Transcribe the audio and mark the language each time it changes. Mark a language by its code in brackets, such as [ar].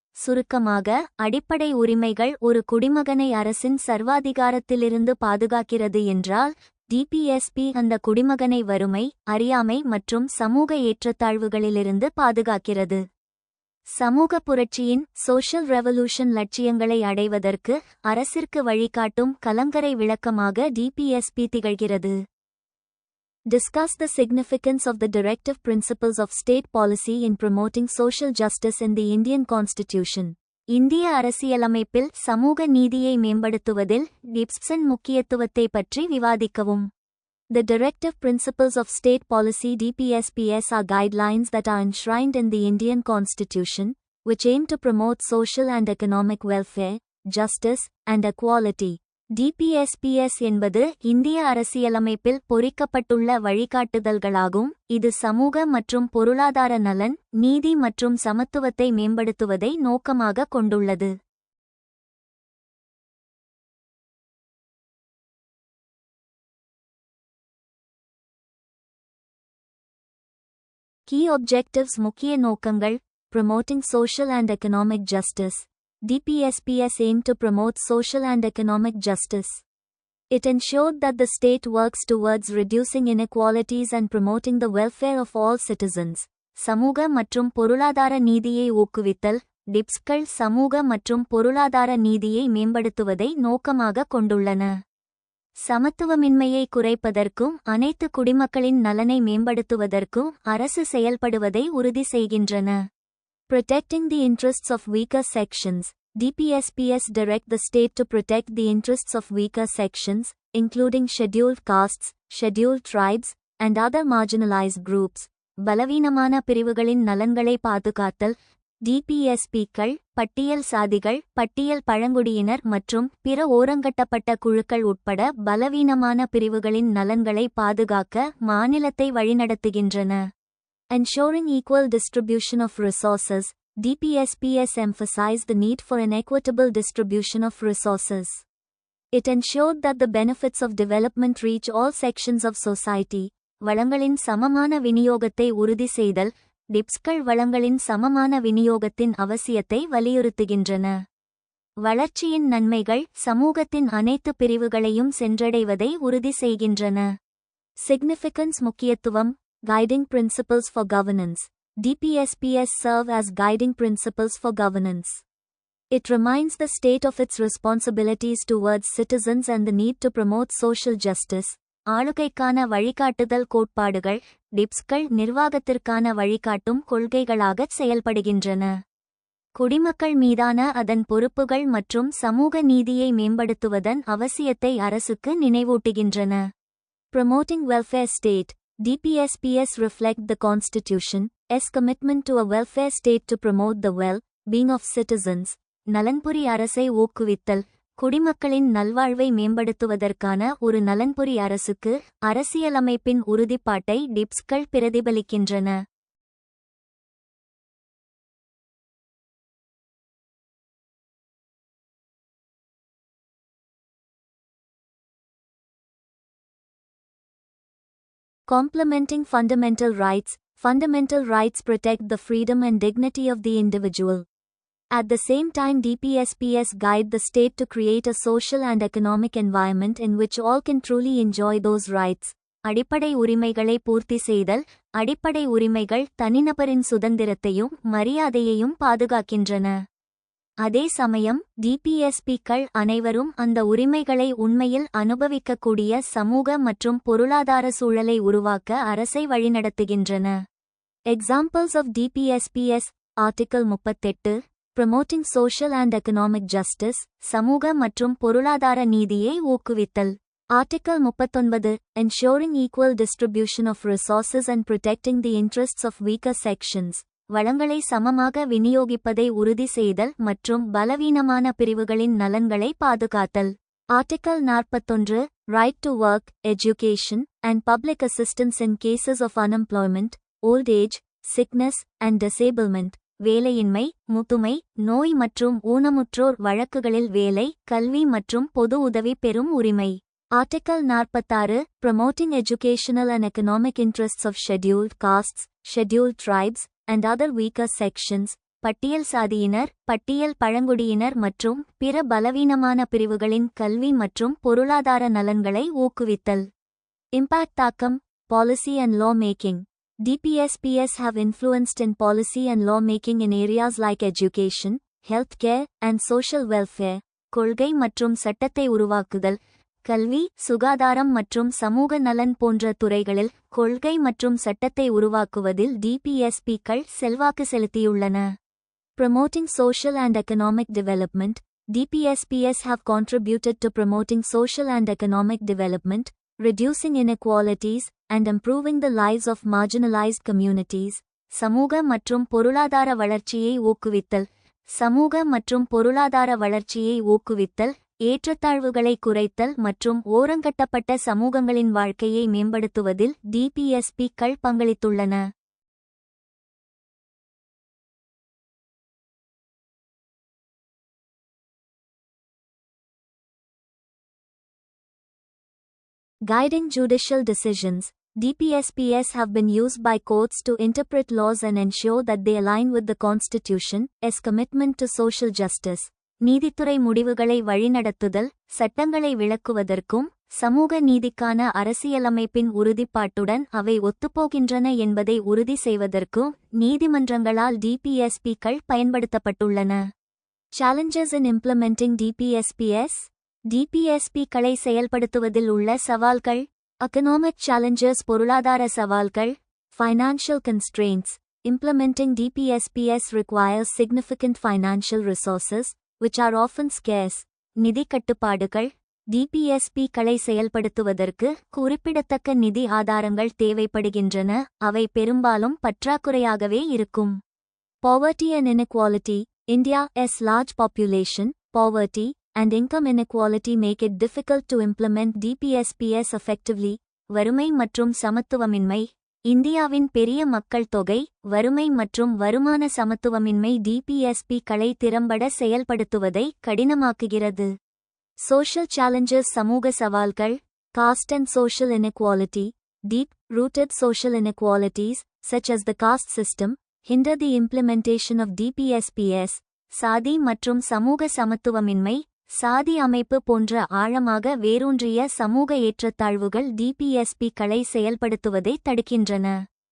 [ta] சுருக்கமாக, அடிப்படை உரிமைகள் ஒரு குடிமகனை அரசின் சர்வாதிகாரத்திலிருந்து பாதுகாக்கிறது என்றால் டிபிஎஸ்பி அந்த குடிமகனை வறுமை, அறியாமை மற்றும் சமூக ஏற்றத்தாழ்வுகளிலிருந்து பாதுகாக்கிறது. சமூக புரட்சியின் [en] social revolution [ta] லட்சியங்களை அடைவதற்கு அரசிற்கு வழிகாட்டும் கலங்கரை விளக்கமாக டிபிஎஸ்பி திகழ்கிறது. [en] Discuss the significance of the directive principles of state policy in promoting social justice in the Indian Constitution. [ta] இந்திய அரசியலமைப்பில் சமூக நீதியை மேம்படுத்துவதில் டிபிஎஸ்பியின் முக்கியத்துவத்தை பற்றி விவாதிக்கவும். [en] The Directive Principles of State Policy (DPSPS) are guidelines that are enshrined in the Indian Constitution, which aim to promote social and economic welfare, justice, and equality. [ta] DPSPS என்பது இந்திய அரசியலமைப்பில் பொறிக்கப்பட்டுள்ள வழிகாட்டுதல்களாகும். இது சமூக மற்றும் பொருளாதார நலன், நீதி மற்றும் சமத்துவத்தை மேம்படுத்துவதை நோக்கமாக கொண்டுள்ளது. [en] Key objectives [ta] முக்கிய நோக்கங்கள். [en] Promoting social and economic justice. DPSPS aimed to promote social and economic justice. It ensured that the state works towards reducing inequalities and promoting the welfare of all citizens. [ta] சமூக மற்றும் பொருளாதார நீதியை ஊக்குவித்தல். டிப்ஸ்கள் சமூக மற்றும் பொருளாதார நீதியை மேம்படுத்துவதை நோக்கமாக கொண்டுள்ளன. சமத்துவமின்மையை குறைப்பதற்கும் அனைத்து குடிமக்களின் நலனை மேம்படுத்துவதற்கும் அரசு செயல்படுவதை உறுதி செய்கின்றன. [en] Protecting the interests of weaker sections. DPSPS direct the state to protect the interests of weaker sections, including scheduled castes, scheduled tribes, and other marginalized groups. [ta] பலவீனமான பிரிவுகளின் நலன்களை பாதுகாத்தல். DPSPக்கள் பட்டியல் சாதிகள், பட்டியல் பழங்குடியினர் மற்றும் பிற ஓரங்கட்டப்பட்ட குழுக்கள் உட்பட பலவீனமான பிரிவுகளின் நலன்களை பாதுகாக்க மாநிலத்தை வழிநடத்துகின்றன. [en] Ensuring equal distribution of resources. DPSPS emphasized the need for an equitable distribution of resources. It ensured that the benefits of development reach all sections of society. [ta] வளங்களின் சமமான விநியோகத்தை உறுதி செய்தல். டிப்ஸ்கள் வளங்களின் சமமான விநியோகத்தின் அவசியத்தை வலியுறுத்துகின்றன. வளர்ச்சியின் நன்மைகள் சமூகத்தின் அனைத்து பிரிவுகளையும் சென்றடைவதை உறுதி செய்கின்றன. [en] Significance [ta] முக்கியத்துவம். [en] Guiding principles for governance. DPSPS serve as guiding principles for governance. It reminds the state of its responsibilities towards citizens and the need to promote social justice. [ta] ஆளுகைக்கான வழிகாட்டுதல் கோட்பாடுகள். டிப்ஸ்கள் நிர்வாகத்திற்கான வழிகாட்டும் கொள்கைகளாகச் செயல்படுகின்றன. குடிமக்கள் மீதான அதன் பொறுப்புகள் மற்றும் சமூக நீதியை மேம்படுத்துவதன் அவசியத்தை அரசுக்கு நினைவூட்டுகின்றன. [en] Promoting welfare state. DPSPS reflect the Constitution's commitment to a welfare state to promote the well-being of citizens. [ta] நலன்புரி அரசை ஊக்குவித்தல். குடிமக்களின் நல்வாழ்வை மேம்படுத்துவதற்கான ஒரு நலன்புரி அரசுக்கு அரசியலமைப்பின் உறுதிப்பாட்டை டிப்ஸ்கள் பிரதிபலிக்கின்றன. [en] Complementing fundamental rights. Fundamental rights protect the freedom and dignity of the individual. At the same time, DPSPS guide the state to create a social and economic environment in which all can truly enjoy those rights. [ta] அடிப்படை உரிமைகளை பூர்த்தி செய்தல். அடிப்படை உரிமைகள் தனிநபரின் சுதந்திரத்தையும் மரியாதையையும் பாதுகாக்கின்றன. அதே சமயம் DPSPக்கள் அனைவரும் அந்த உரிமைகளை உண்மையில் அனுபவிக்கக்கூடிய சமூக மற்றும் பொருளாதார சூழலை உருவாக்க அரசை வழிநடத்துகின்றன. [en] Examples of DPSPS. Article 38. Promoting social and economic justice. [ta] சமூக மற்றும் பொருளாதார நீதியை ஊக்குவித்தல். [en] Article 39. Ensuring equal distribution of resources and protecting the interests of weaker sections. [ta] வளங்களை சமமாக விநியோகிப்பதை உறுதி செய்தல் மற்றும் பலவீனமான பிரிவுகளின் நலன்களை பாதுகாத்தல். [en] Article 41. Right to work, education, and public assistance in cases of unemployment, old age, sickness, and disablement. [ta] வேலையின்மை, முதுமை, நோய் மற்றும் ஊனமுற்றோர் வழக்குகளில் வேலை, கல்வி மற்றும் பொது உதவி பெறும் உரிமை. [en] Article 46. Promoting educational and economic interests of scheduled castes, scheduled tribes, and other weaker sections. [ta] பட்டியல் சாதியினர், பட்டியல் பழங்குடியினர் மற்றும் பிற பலவீனமான பிரிவுகளின் கல்வி மற்றும் பொருளாதார நலன்களை ஊக்குவித்தல். [en] Impact [ta] தாக்கம். [en] Policy and law making. DPSPS have influenced in policy and law making in areas like education, healthcare, and social welfare. [ta] கொள்கை மற்றும் சட்டத்தை உருவாக்குதல். கல்வி, சுகாதாரம் மற்றும் சமூக நலன் போன்ற துறைகளில் கொள்கை மற்றும் சட்டத்தை உருவாக்குவதில் DPSPக்கள் செல்வாக்கு செலுத்தியுள்ளன. [en] Promoting social and economic development. DPSPS have contributed to promoting social and economic development, reducing inequalities, and improving the lives of marginalized communities. [ta] சமூக மற்றும் பொருளாதார வளர்ச்சியை ஊக்குவித்தல். சமூக மற்றும் பொருளாதார வளர்ச்சியை ஊக்குவித்தல், ஏற்றத்தாழ்வுகளை குறைத்தல் மற்றும் ஓரங்கட்டப்பட்ட சமூகங்களின் வாழ்க்கையை மேம்படுத்துவதில் டிபிஎஸ்பி-க்கள் பங்களித்துள்ளன. [en] Guiding judicial decisions. DPSPs have been used by courts to interpret laws and ensure that they align with the Constitution, its commitment to social justice. [ta] நீதித்துறை முடிவுகளை வழிநடத்துதல், சட்டங்களை விளக்குவதற்கும் சமூக நீதிக்கான அரசியலமைப்பின் உறுதிப்பாட்டுடன் அவை ஒத்துப்போகின்றன என்பதை உறுதி செய்வதற்கும் நீதிமன்றங்களால் டிபிஎஸ்பி-க்கள் பயன்படுத்தப்பட்டுள்ளன. [en] Challenges in implementing DPSPs. [ta] டிபிஎஸ்பி-க்களை செயல்படுத்துவதில் உள்ள சவால்கள். [en] Economic challenges. [ta] பொருளாதார சவால்கள். [en] Financial constraints. Implementing DPSPs requires significant financial resources, which are often scarce. [ta] நிதி கட்டுப்பாடுகள். டிபிஎஸ்பி-க்களை செயல்படுத்துவதற்கு குறிப்பிடத்தக்க நிதி ஆதாரங்கள் தேவைப்படுகின்றன, அவை பெரும்பாலும் பற்றாக்குறையாகவே இருக்கும். [en] Poverty and inequality. India's large population, poverty, and income inequality make it difficult to implement DPSPs effectively. [ta] வறுமை மற்றும் சமத்துவமின்மை. இந்தியாவின் பெரிய மக்கள் தொகை, வறுமை மற்றும் வருமான சமத்துவமின்மை டிபிஎஸ்பி-க்களை திறம்பட செயல்படுத்துவதை கடினமாக்குகிறது. [en] Social challenges. [ta] சமூக சவால்கள். [en] Caste and social inequality. Deep-rooted social inequalities, such as the caste system, hinder the implementation of DPSPs. [ta] சாதி மற்றும் சமூக சமத்துவமின்மை, சாதி அமைப்பு போன்ற ஆழமாக வேரூன்றிய சமூக ஏற்றத்தாழ்வுகள் டிபிஎஸ்பி-க்களை செயல்படுத்துவதை தடுக்கின்றன.